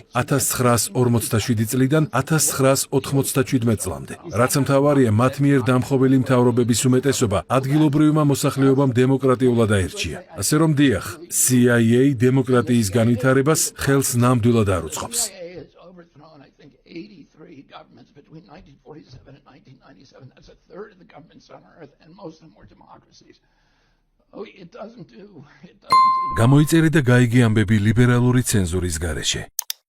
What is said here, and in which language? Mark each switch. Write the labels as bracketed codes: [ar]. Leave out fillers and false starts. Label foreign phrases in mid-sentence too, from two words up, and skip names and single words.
[ka] 1947 წლიდან 1997 წლამდე. რაც მთავარია, მათ მიერ დამხობილი მთავრობების უმეტესობა ადგილობრივმა მოსახლეობამ დემოკრატიულად აერჩია. ასე რომ დიახ, CIA დემოკრატიის განვითარებას ხელს ნამდვილად არ უწყობს. [en] Between 1947 and 1997, that's a third of the governments on earth, and most of them were democracies. Oh, it doesn't do. [ka] გამოიწერე და გაიგე ამბები ლიბერალური ცენზურის გარეშე.